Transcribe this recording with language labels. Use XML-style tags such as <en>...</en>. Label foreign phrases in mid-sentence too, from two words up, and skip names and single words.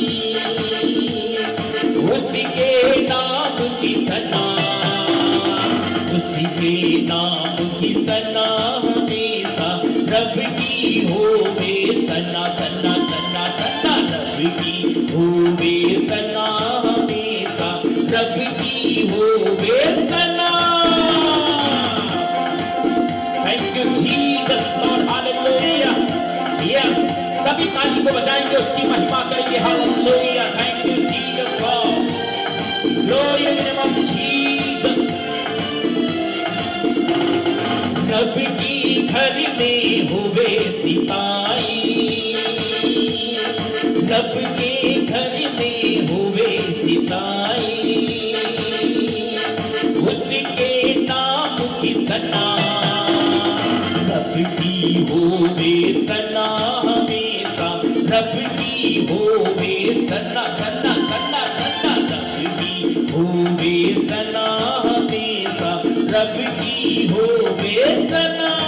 <hi>उसके नाम की सना, उसके नाम की सना हमेशा, रब रब की होवे सना सना सना सना, रब की होवे सना हमेशा, रब की होवे सना।</hi> <en>Thank you Jesus Lord, हालेलुया।</en> <hi>यस, सभी ताली को बजाएंगे, उसकी महिमा करेंगे, हालेलुया।</hi> <en>Thank you Jesus Lord, glory in the name of Jesus.</en> <hi>रब की घर में होवे सिताई, रब के घर में होवे सिताई, उसके नाम की सना, रब की होवे सना हमेशा, रब की होवे सना सना सना सना, रब की होवे सना हमेशा, रब की होवे सना।</hi>